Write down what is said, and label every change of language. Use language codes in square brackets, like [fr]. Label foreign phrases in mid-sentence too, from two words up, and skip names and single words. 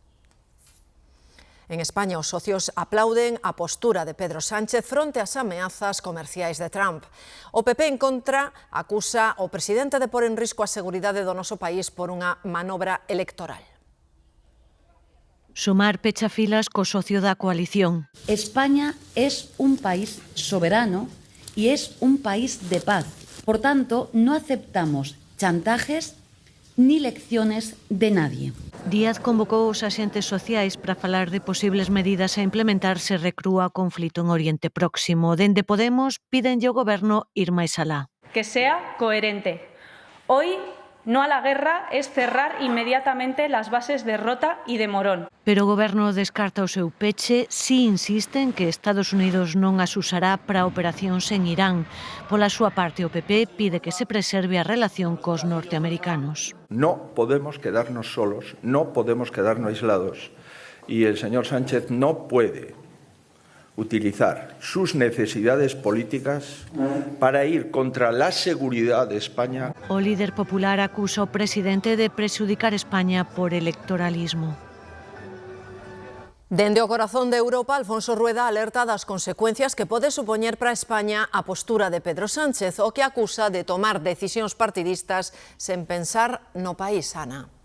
[gl] En España, os socios aplauden a postura de Pedro Sánchez fronte ás ameazas comerciais de Trump. O PP en contra acusa o presidente de pôr en risco a seguridade do noso país por unha manobra electoral. Sumar pecha filas co socio da coalición. [es] España es un país soberano y es un país de paz. Por tanto, no aceptamos chantajes ni lecciones de nadie. [gl] Díaz convocou os axentes sociais para falar de posibles medidas a implementar se recrúa o conflito en Oriente Próximo. Dende Podemos pídenlle ao goberno ir máis alá. [es] Que sea coherente. Hoy no a la guerra es cerrar inmediatamente las bases de Rota y de Morón. [gl] Pero o goberno descarta o seu peche, si insiste en que Estados Unidos non as usará para operacións en Irán. Pola súa parte, o PP pide que se preserve a relación cos norteamericanos. [es] No podemos quedarnos solos, no podemos quedarnos aislados. Y el señor Sánchez no puede utilizar sus necesidades políticas para ir contra la seguridad de España. [gl] O líder popular acusa ao presidente de prexudicar España por electoralismo. Dende o corazón de Europa, Alfonso Rueda alerta das consecuencias que pode supoñer para España a postura de Pedro Sánchez, o que acusa de tomar decisións partidistas sen pensar no país, Ana.